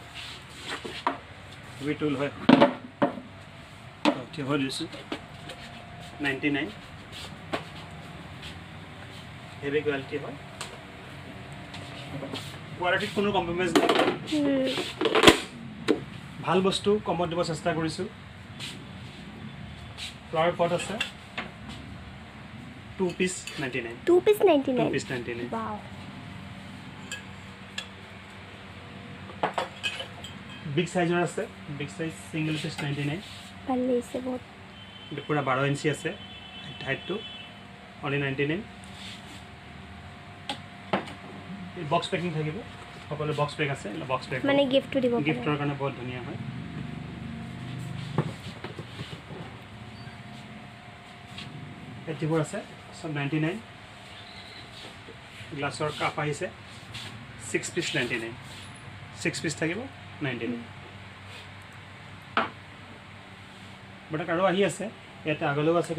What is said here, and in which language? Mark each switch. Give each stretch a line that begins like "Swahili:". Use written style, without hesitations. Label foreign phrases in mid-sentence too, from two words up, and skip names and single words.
English: heavy tool
Assamese: হয় ঠিক হৈ লৈছোঁ 99
English: heavy quality
Assamese: হয় কোৱালিটিত কোনো কম্প্ৰমাইজ নাই ভাল বস্তু কমত দিব চেষ্টা কৰিছোঁ
English: flower pot
Assamese: আছে 2 পিচ 99
English: 2 piece 99 2 piece 99 wow big sizer আছে big size single piece 99
Assamese: ভাল লাগিছে বহুত पूरा 12 इंची আছে
English: height to only
Assamese: 99
English: box packing
Assamese: থাকিব সকলো
English: box pack
Assamese: আছে
English: box pack
Assamese: মানে গিফ্টটো দিব পাৰে গিফ্টৰ কাৰণে বহুত ধুনীয়া হয় এটিবোৰ আছে সব 99 গ্লাছৰ কাপ আহিছে 6 পিস 99 6 পিস থাকিব 99 বড় কাৰো আহি আছে এটা আগলৈও আছে